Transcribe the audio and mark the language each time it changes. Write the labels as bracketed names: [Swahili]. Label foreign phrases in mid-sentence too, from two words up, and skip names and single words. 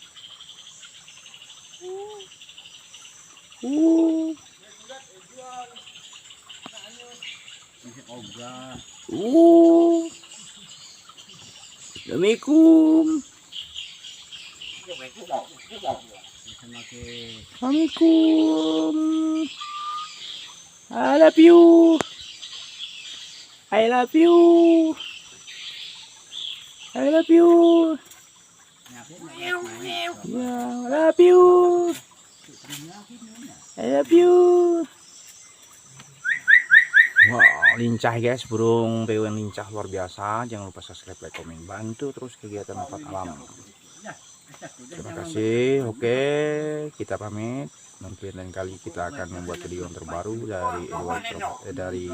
[Indonesian] Masih ogah. Assalamualaikum. Assalamualaikum. [English] I love you. I love you. I love you. Yeah, I love you. I love you. [Indonesian] Wow, lincah guys, burung beo yang lincah luar biasa. Jangan lupa subscribe, like, komen, bantu terus kegiatan manfaat alam. Terima kasih. Oke, kita pamit. Mungkin lain kali kita akan membuat video yang terbaru dari manfaat alam.